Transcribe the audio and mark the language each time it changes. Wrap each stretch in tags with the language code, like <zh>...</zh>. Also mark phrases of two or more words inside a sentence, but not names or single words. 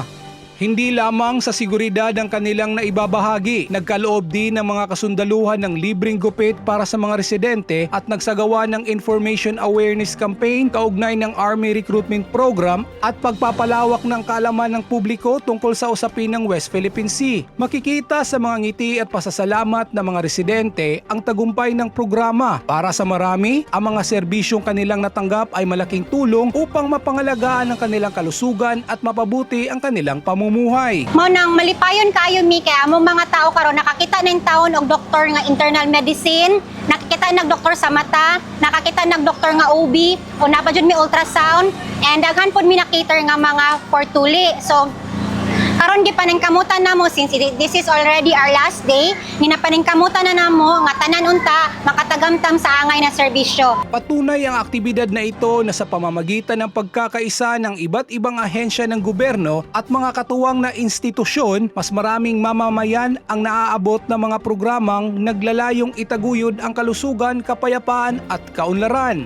<tl>Hindi lamang sa seguridad ang kanilang naibabahagi, nagkaloob din ng mga kasundaluhan ng libreng gupit para sa mga residente at nagsagawa ng</tl> <en>information awareness campaign</en> <tl>kaugnay ng Army Recruitment Program at pagpapalawak ng kaalaman ng publiko tungkol sa usapin ng West Philippine Sea. Makikita sa mga ngiti at pasasalamat ng mga residente ang tagumpay ng programa. Para sa marami, ang mga serbisyong kanilang natanggap ay malaking tulong upang mapangalagaan ang kanilang kalusugan at mapabuti ang kanilang pamumuhay.</tl> <ceb>Mao nang malipayon kayo mi kay among mga tao karon nakakita ng taon og doktor nga</ceb> <en>internal medicine,</en> <ceb>nakakita nag doktor sa mata, nakakita nag doktor nga OB, o napajud mi ultrasound, and daghan pod mi nakita nga mga for tuli. So Karon gipaningkamutan namo</ceb> <en>since this is already our last day,</en> <ceb>ginapaningkamutan na namo nga tanan unta makatagamtam sa angay na serbisyo.</ceb> <tl>Patunay ang aktibidad na ito na sa pamamagitan ng pagkakaisa ng iba't ibang ahensya ng gobyerno at mga katuwang na institusyon, mas maraming mamamayan ang naaabot ng mga programang naglalayong itaguyod ang kalusugan, kapayapaan at kaunlaran.</tl>